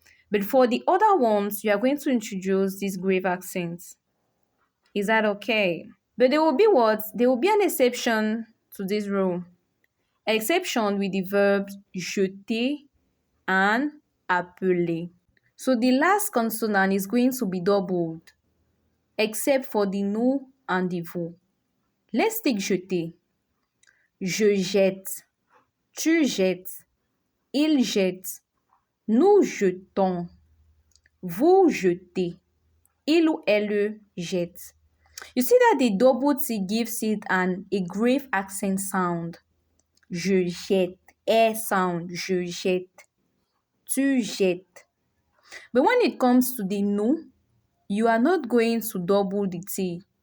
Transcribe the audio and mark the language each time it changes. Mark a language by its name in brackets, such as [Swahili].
[English] But for the other ones, you are going to introduce this grave accent. Is that okay? But there will be what? There will be an exception to this rule. Exception with the verbs jeter and appeler. So the last consonant is going to be doubled, except for the nous and the vous. Let's take jeter. [French] Je jette, tu jettes, il jette, nous jetons, vous jetez, il ou elle jette. [English] You see that the double T gives it a grave accent sound. [French] Je jette, [English] air sound, [French] je jette, tu jettes. [English] But when it comes to the nous, you are not going to double the T.